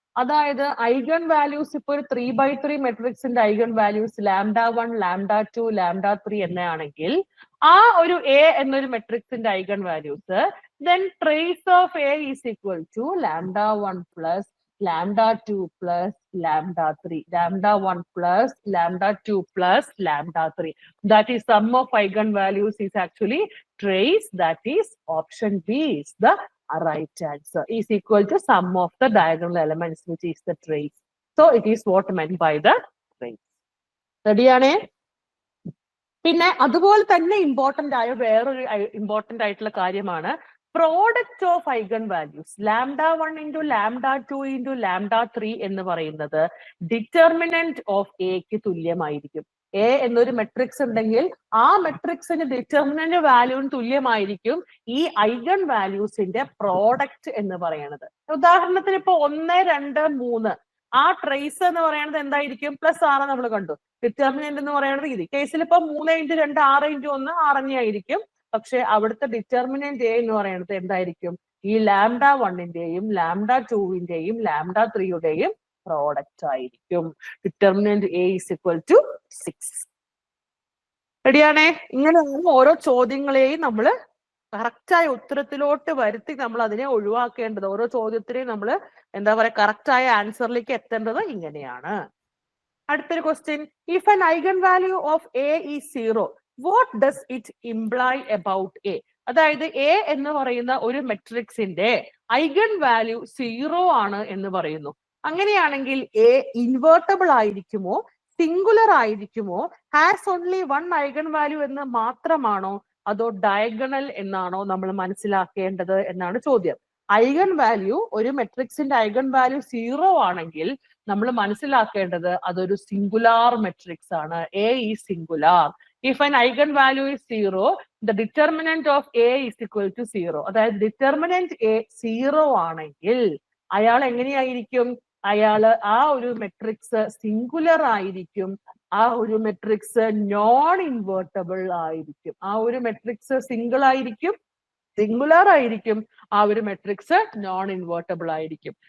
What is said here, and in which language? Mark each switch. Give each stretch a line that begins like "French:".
Malayalam: അതായത് eigen values ഇപ്പൊ ഒരു 3/3 മെട്രിക്സിന്റെ ഐഗൺ വാല്യൂസ് λ1 λ2 λ3 എന്നാണെങ്കിൽ ആ ഒരു എ എന്നൊരു മെട്രിക്സിന്റെ eigen values
English: then trace of A is equal to λ1 plus λ2 plus λ3,
Malayalam: λ1 plus λ2 plus λ3.
English: That is sum of eigenvalues is actually trace. That is option B is the right answer. Is equal to sum of the diagonal elements, which is the trace. So it is what meant by the trace.
Malayalam: Ready ആണേ? പിന്നെ അതുപോലെ തന്നെ important ആയ വേറൊരു important ആയിട്ടുള്ള കാര്യമാണ് product of eigen values. λ1 × λ2 × λ3 എന്ന് പറയുന്നത് ഡിറ്റർമിനന്റ് ഓഫ് എക്ക് തുല്യമായിരിക്കും. എ എന്നൊരു മെട്രിക്സ് ഉണ്ടെങ്കിൽ ആ മെട്രിക്സിന്റെ ഡിറ്റർമിനന്റ് വാല്യൂവിന് തുല്യമായിരിക്കും ഈ ഐഗൺ വാല്യൂസിന്റെ പ്രോഡക്റ്റ് എന്ന് പറയുന്നത്. ഉദാഹരണത്തിന് ഇപ്പൊ 1 2 3 ആ ട്രേസ് എന്ന് പറയുന്നത് എന്തായിരിക്കും? +6 നമ്മൾ കണ്ടു. ഡിറ്റർമിനന്റ് എന്ന് പറയുന്നത് ഇത് കേസിൽ ഇപ്പൊ 3 × 2 6 × 1 6 തന്നെയായിരിക്കും. പക്ഷെ അവിടുത്തെ ഡിറ്റർമിനന്റ് എ എന്ന് പറയുന്നത് എന്തായിരിക്കും? ഈ λ1ന്റെയും λ2ന്റെയും λ3യുടെയും പ്രോഡക്റ്റ് ആയിരിക്കും.
English: Determinant A is equal to 6.
Malayalam: റെഡിയാണേ? ഇങ്ങനെയാണ് ഓരോ ചോദ്യങ്ങളെയും നമ്മൾ കറക്റ്റായ ഉത്തരത്തിലോട്ട് വരുത്തി നമ്മൾ അതിനെ ഒഴിവാക്കേണ്ടത്. ഓരോ ചോദ്യത്തിനെയും നമ്മൾ എന്താ പറയാ കറക്റ്റായ ആൻസറിലേക്ക് എത്തേണ്ടത് ഇങ്ങനെയാണ്. അടുത്തൊരു question,
English: If an eigen value of A is 0, what does it imply about A?
Malayalam: അതായത് എ എന്ന് പറയുന്ന ഒരു മെട്രിക്സിന്റെ ഐഗൺ വാല്യൂ 0 ആണ് എന്ന് പറയുന്നു. അങ്ങനെയാണെങ്കിൽ എ ഇൻവേർട്ടബിൾ ആയിരിക്കുമോ, സിംഗുലർ ആയിരിക്കുമോ, has only one eigen value എന്ന് മാത്രമാണോ, അതോ ഡയഗണൽ എന്നാണോ നമ്മൾ മനസ്സിലാക്കേണ്ടത് എന്നാണ് ചോദ്യം. ഐഗൺ വാല്യൂ, ഒരു മെട്രിക്സിന്റെ ഐഗൺ വാല്യൂ 0 ആണെങ്കിൽ നമ്മൾ മനസ്സിലാക്കേണ്ടത് അതൊരു സിംഗുലാർ മെട്രിക്സ് ആണ്.
English: A is singular. If an eigen value is 0, the determinant of A is equal to 0.
Malayalam: അതായത് ഡിറ്റർമിനന്റ് A 0 ആണെങ്കിൽ അയാൾ എങ്ങനെയായിരിക്കും? അയാള് ആ ഒരു മെട്രിക്സ് സിംഗുലർ ആയിരിക്കും. ആ ഒരു മെട്രിക്സ് നോൺ ഇൻവേർട്ടബിൾ ആയിരിക്കും. ആ ഒരു മെട്രിക്സ് സിംഗിൾ ആയിരിക്കും, സിംഗുലാർ ആയിരിക്കും, ആ ഒരു മെട്രിക്സ് നോൺ ഇൻവേർട്ടബിൾ ആയിരിക്കും.